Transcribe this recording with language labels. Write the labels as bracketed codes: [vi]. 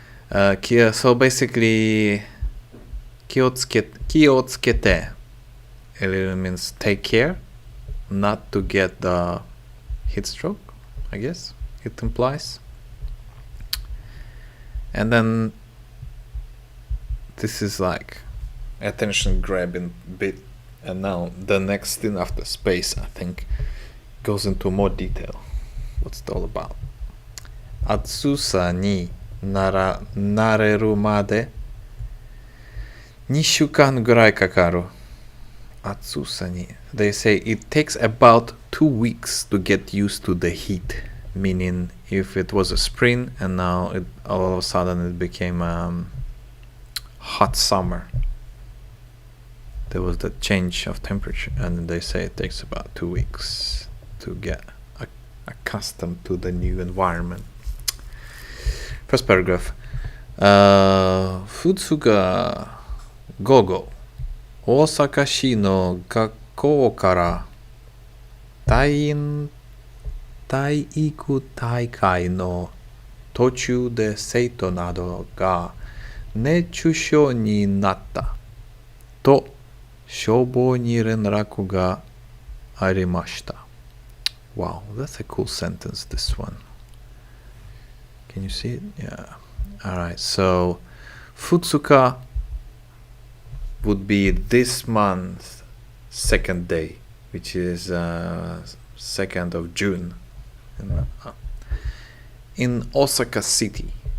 [en] So basically, 気をつけて it really means take care not to get the heat stroke, I guess it implies. And then this is like attention grabbing bit, and now the next thing after space, I think, goes into more detail. What's it all about? [ja] 暑さに慣れるまで2週間ぐらいかかる。 [en] 暑さに They say it takes about 2 weeks to get used to the heat, meaning if it was a spring and now all of a sudden it became hot summer, there was the change of temperature, and they say it takes about 2 weeks to get accustomed to the new environment. First paragraph. [ja] 2日午後、大阪市の学校から体育大会の途中で生徒などが熱中症になったと消防に連絡がありました。 [en] Wow, that's a cool sentence, this one. Can you see it? Yeah. Alright, so 2日 would be this month, second day, which is 2nd of June in Osaka City.